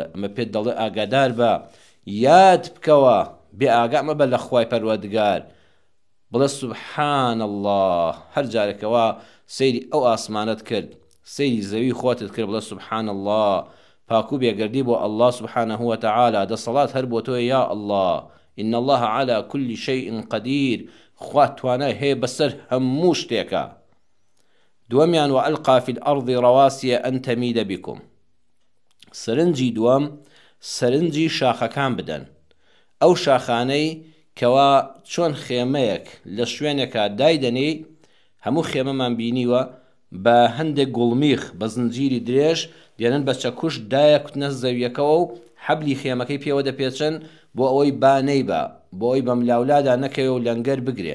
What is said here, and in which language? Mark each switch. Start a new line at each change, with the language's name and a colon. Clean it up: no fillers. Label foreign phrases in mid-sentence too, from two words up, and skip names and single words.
Central Kurdish: ئەمە پێت دەڵێ ئاگادار بە، یاد بکەوە، بێ ئاگا مەبە لە خوای پەروەردگار، بڵێ
Arabic: سوبحان الله.
Central Kurdish: هەر جارێکەوە سەیری ئەو ئاسمانت کرد، سەیری زەوی خۆتت کرد، بڵێ
Arabic: سوبحان الله،
Central Kurdish: پاکو بێگەردی بۆ
Arabic: الله سبحانه وتعالى،
Central Kurdish: دەسەڵات هەر بۆ تۆیە
Arabic: یا الله، إن الله على كل شيء قدير،
Central Kurdish: خوا توانای هەیە بەسەر هەموو شتێکە.
Arabic: دووەمیان وألقى في الأرض رواسي أن تميد بكم.
Central Kurdish: سرنجی دووەم سرنجی شاخەکان بدەن، ئەو شاخانەی کەوا چۆن خێمەیەک لە شوێنێکە دایدەنێ، هەموو خێمەمان بینیوە بە هەندێک گوڵمیخ بە زنجیری درێژ دێنن بە چەکوش دایەکوتنە زەویەکەوە و حەبلی خێمەکەی پێوە دەپێچن بۆ ئەوەی بانەی بە، بۆ ئەوی بە ملاولادا نەکەوێ و لەنگەر بگرێ.